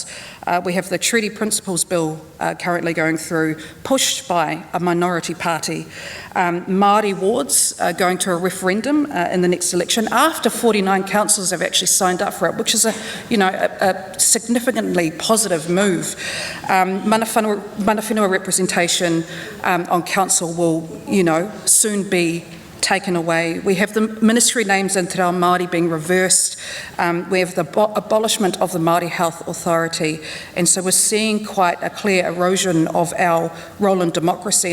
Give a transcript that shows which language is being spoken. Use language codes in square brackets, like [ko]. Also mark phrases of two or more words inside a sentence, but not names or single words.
[en] We have the Treaty Principles Bill currently going through, pushed by a minority party. Māori wards going to a referendum in the next election after 49 councils have actually signed up for it, which is a significantly positive move. [mi] Mana whenua [en] representation on council will, soon be taken away. We have the ministry names in Te Reo Māori being reversed. We have the abolishment of the Māori Health Authority. And so we're seeing quite a clear erosion of our role in democracy.